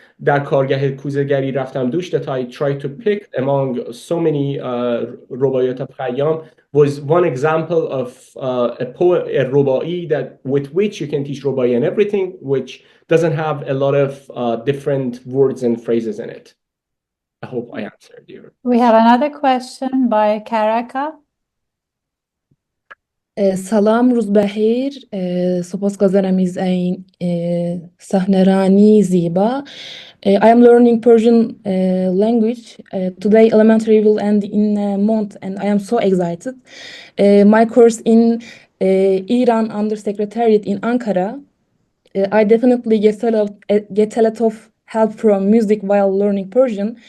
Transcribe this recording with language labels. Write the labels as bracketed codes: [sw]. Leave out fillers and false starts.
[fa] در کارگاه کوزه‌گری رفتم دوش, [en] that I try to pick among so many [fa] رباعیات خیام [en] was one example of a رباعی that with which you can teach رباعی and everything, which doesn't have a lot of different words and phrases in it. I hope I answered you. We have another question by Karaka. [fa] سلام، روز بخیر. سپاسگزارم از این صحنه‌رانی زیبا. [en] I am learning Persian language. Today elementary will end in a month and I am so excited. My course in Iran Undersecretariat in Ankara. I definitely get a lot of help from music while learning Persian.